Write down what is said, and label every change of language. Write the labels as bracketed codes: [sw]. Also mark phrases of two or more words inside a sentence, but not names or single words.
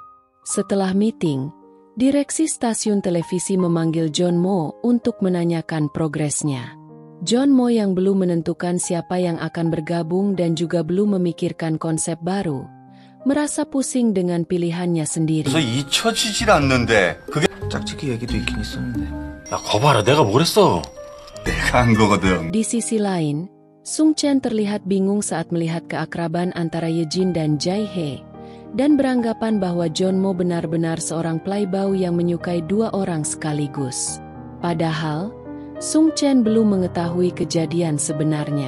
[id] Setelah meeting, direksi stasiun televisi memanggil John Mo untuk menanyakan progresnya. John Mo yang belum menentukan siapa yang akan bergabung dan juga belum memikirkan konsep baru, merasa pusing dengan pilihannya sendiri. [ko] 그래서 잊혀지질 않는데 그게 짝짓기 얘기도 있긴 있었는데 야 거봐라 내가 뭘 했어 내가 한 거거든. [id] Di sisi lain, Sung Chen terlihat bingung saat melihat keakraban antara Ye Jin dan Jae He, dan beranggapan bahwa John Mo benar-benar seorang playboy yang menyukai 2 orang sekaligus. Padahal, Sung Chen belum mengetahui kejadian sebenarnya.